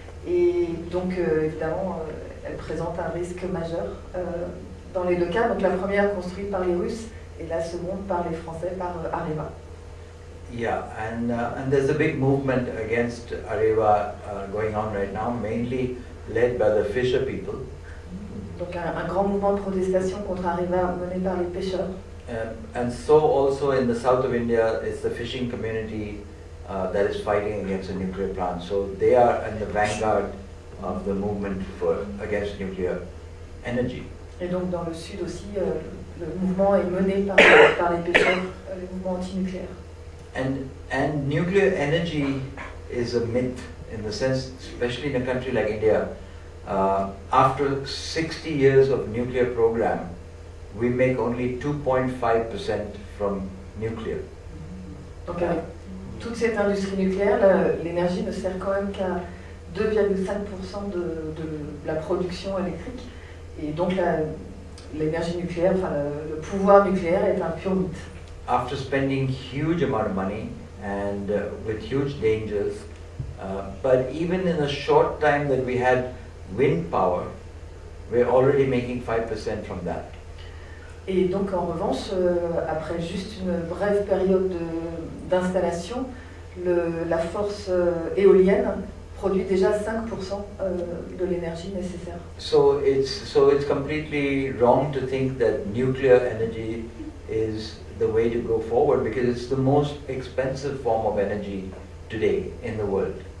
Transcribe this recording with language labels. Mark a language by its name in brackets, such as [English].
[French] Et donc évidemment, elles présentent un risque majeur dans les deux cas. Donc la première construite par les Russes et la seconde par les Français, par Areva. [English] Yeah, and there's a big movement against Areva going on right now, mainly led by the fisher people. [French] Donc un grand mouvement de protestation contre Areva mené par les pêcheurs. [English] And so also in the south of India, it's the fishing community that is fighting against a nuclear plant. So they are in the vanguard of the movement against nuclear energy. [French] Et donc dans le sud aussi, le mouvement est mené par les pêcheurs, le mouvement anti-nucléaire. [English] And nuclear energy is a myth in the sense, especially in a country like India, after 60 years of nuclear program, we make only 2.5% from nuclear. [French] Donc avec toute cette industrie nucléaire, l'énergie ne sert quand même qu'à 2,5% de la production électrique. Et donc l'énergie nucléaire, enfin le pouvoir nucléaire est un pur mythe. [English] After spending huge amount of money and with huge dangers, but even in a short time that we had wind power, we're already making 5% from that. [French] Et donc en revanche, après juste une brève période d'installation, la force éolienne produit déjà 5% de l'énergie nécessaire. [English] So it's completely wrong to think that nuclear energy is the way to go forward because it's the most expensive form of energy today in the world.